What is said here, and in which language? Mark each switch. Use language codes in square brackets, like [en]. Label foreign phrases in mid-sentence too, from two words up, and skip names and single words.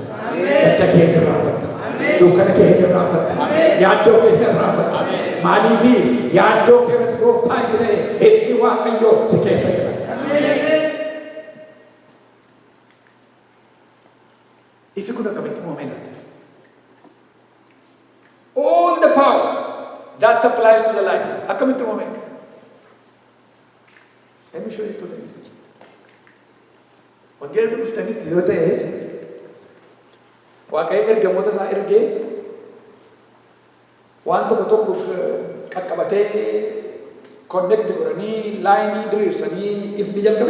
[om] Gadda kee hin raawwatta. Dukkana kee hin raawwatta. Yaaddoo kee hin raawwatta. Maaliifi yaaddoo kee irratti gooftaa hin ta'e inni Waaqayyo si keessa jira. Ifi kun akkamitti uumamee laata? [en] All the power that supplies to the light. [om] Akkamitti uumamee? [en] Let me show you two things. [om] Wangeela dhuftanitti yoo ta'e Waaqayyo ergamoota isaa ergee waan tokko qaqqabatee connect godhanii laayinii diriirsanii ifni jalqabe.